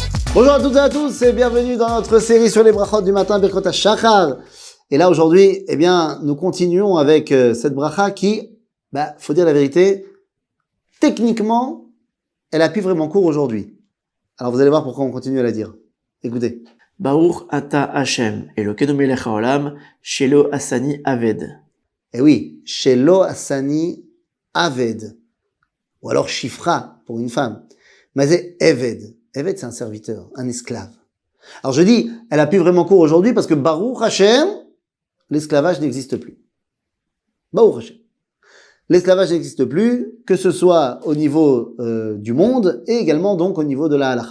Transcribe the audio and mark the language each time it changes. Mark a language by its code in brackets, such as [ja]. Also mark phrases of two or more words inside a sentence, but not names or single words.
[fr] Bonjour à toutes et à tous et bienvenue dans notre série sur les brachot du matin, [he] ברכות השחר. [fr] Et là aujourd'hui, nous continuons avec cette bracha qui, faut dire la vérité, techniquement, elle a plus vraiment cours aujourd'hui. Alors vous allez voir pourquoi on continue à la dire. Écoutez. [he] ברוך אתה ה', אלוקינו מלך העולם, שלא עשני עבד. [fr] Eh oui, [he] שלא עשני עבד. [fr] Ou alors shifra pour une femme. Mais c'est eved. Eved, c'est un serviteur, un esclave. Alors je dis, elle a plus vraiment cours aujourd'hui parce que [he] ברוך השם, [fr] l'esclavage n'existe plus. [he] ברוך השם. [fr] L'esclavage n'existe plus, que ce soit au niveau du monde et également donc au niveau de la halakha.